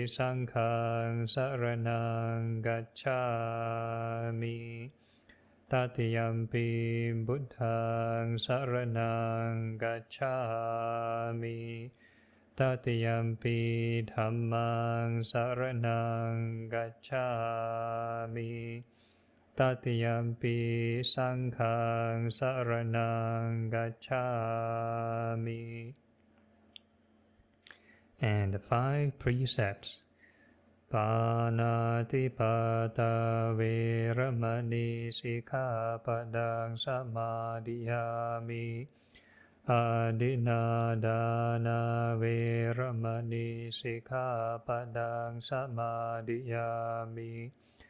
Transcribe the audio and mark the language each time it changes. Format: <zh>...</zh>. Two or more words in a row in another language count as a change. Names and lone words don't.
<pi>Saṅghāṃ saraṇaṃ gacchāmi, Tatiyampi Buddhaṃ saraṇaṃ gacchāmi, Tatiyampi Dhammaṃ saraṇaṃ gacchāmi, Tatiyampi Saṅghāṃ saraṇaṃ gacchāmi.</pi> <en>And the 5 precepts.</en> <pi>Pāṇātipada veramani sikkhapadang samadhiyami. Adinādāna veramani sikkhapadang samadhiyami.</pi>